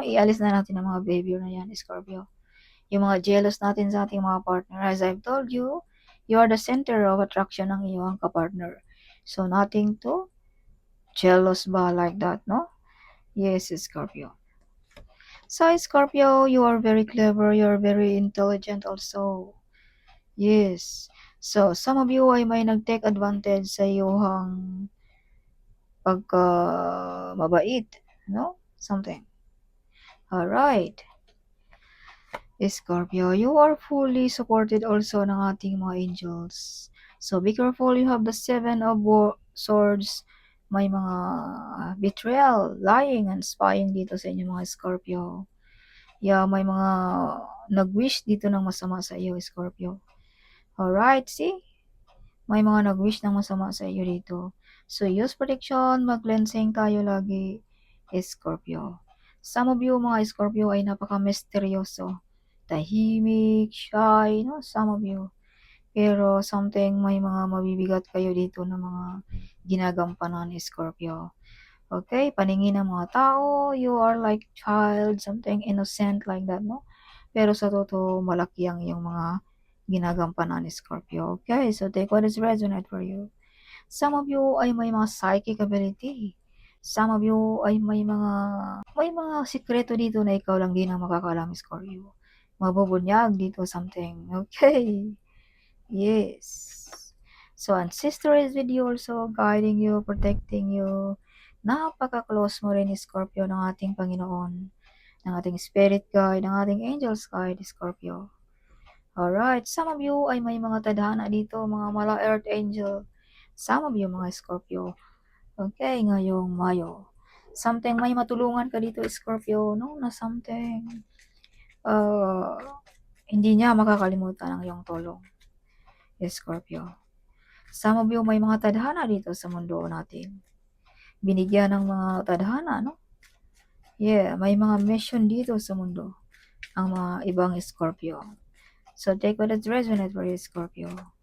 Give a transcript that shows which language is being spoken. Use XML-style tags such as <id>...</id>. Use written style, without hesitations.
<tl>Ialis na natin ang mga behavior na yan, Scorpio.</tl> <en>Yung mga jealous natin</en> <tl>sa ating mga partner.</tl> <en>As I've told you, you are the center of attraction</en> <tl>ng iyong kapartner.</tl> <en>So, nothing to jealous ba like that, no? Yes, Scorpio. So, Scorpio, you are very clever, you are very intelligent also. Yes.</en> <tl>So, some of you ay may nag-take advantage sa iyong pagka mabait, no?</tl> <en>Something. Alright. Scorpio, you are fully supported also</en> <tl>ng ating mga angels.</tl> <en>So, be careful, you have the 7 of swords.</en> <tl>May mga</tl> <en>betrayal, lying, and spying</en> <tl>dito sa inyo mga Scorpio. Yeah, may mga nag-wish dito ng masama sa iyo, Scorpio.</tl> <en>Alright, see?</en> <tl>May mga nag-wish ng masama sa iyo dito. So, use protection, mag-cleansing tayo lagi, Scorpio.</tl> <en>Some of you,</en> <tl>mga Scorpio, ay napaka-misteryoso. Tahimik, shy, no? Some of you. Pero something, may mga mabibigat kayo dito na mga ginagampanan, Scorpio.</tl> <en>Okay,</en> <tl>paningin ng mga tao,</tl> <en>you are like child, something innocent like that, no?</en> <tl>Pero sa totoo, malaki ang iyong mga ginagampanan ni Scorpio.</tl> <en>Okay, so take what is resonate for you.</en> <tl>Some of you ay may mga psychic ability. Some of you ay may mga sikreto dito na ikaw lang din ang makakaalam, Scorpio. Mabubunyag dito something. Okay. Yes.</tl> <en>So, ancestor is with you also, guiding you, protecting you.</en> <tl>Napaka-close mo rin ni Scorpio ng ating Panginoon, ng ating spirit guide, ng ating angels guide, Scorpio. Alright, some of you ay may mga tadhana dito, mga mala earth angel.</tl> <en>Some of you, mga Scorpio. Okay,</en> <tl>ngayong Mayo. Something may matulungan ka dito, Scorpio, no? Na something, uh, hindi niya makakalimutan ang iyong tulong, Scorpio. Some of you may mga tadhana dito sa mundo natin. Binigyan ng mga tadhana, no? Yeah, may mga mission dito sa mundo ang mga ibang Scorpio.</tl> <en>So, take what is resonate for you, Scorpio.</en>